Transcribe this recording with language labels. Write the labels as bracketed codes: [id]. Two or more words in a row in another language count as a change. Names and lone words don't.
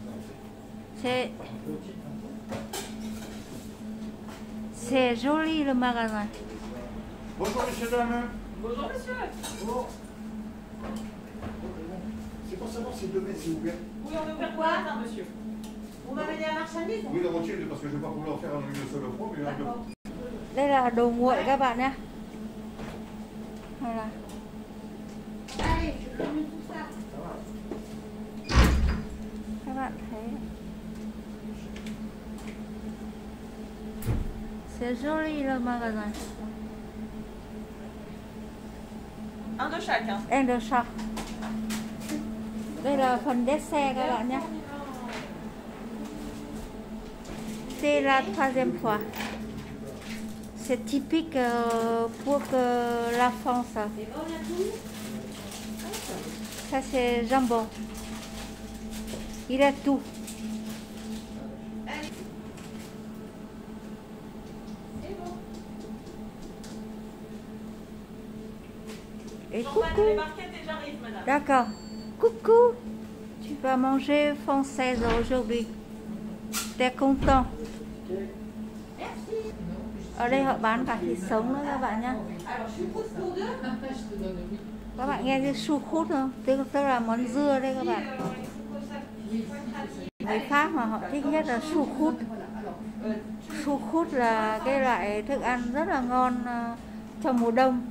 [fr] C'est joli le magasin. Bonjour messieurs, dames. Bonjour, monsieur. Bonjour. C'est pour savoir si demain c'est ouvert. Oui, on est ouvert quoi, monsieur? Vous m'avez dit la marchandise? Oui, la moitié, parce que je ne vais pas vouloir faire en une seule fois, mais en deux. [vi] Đây là đồ nguội các bạn nhé. [fr] Voilà. Allez, je vous mets tout ça. [vi] Các bạn thấy [fr] c'est joli le magasin. Un de chaque, hein. [vi] Em được sọc. Đây là phần dessert các bạn nhé. [fr] C'est la troisième fois. C'est typique pour la France. Ça c'est jambon. Il a tout. Et coucou. Les barquettes et j'arrive, madame. D'accord. Coucou. Tu vas manger française aujourd'hui. T'es content. [vi] Ở đây họ bán cả thịt sống nữa các bạn nhé. Các bạn nghe cái su khút không? Tức là món dưa đây các bạn. Người Pháp mà họ thích nhất là su khút. Su khút là cái loại thức ăn rất là ngon trong mùa đông.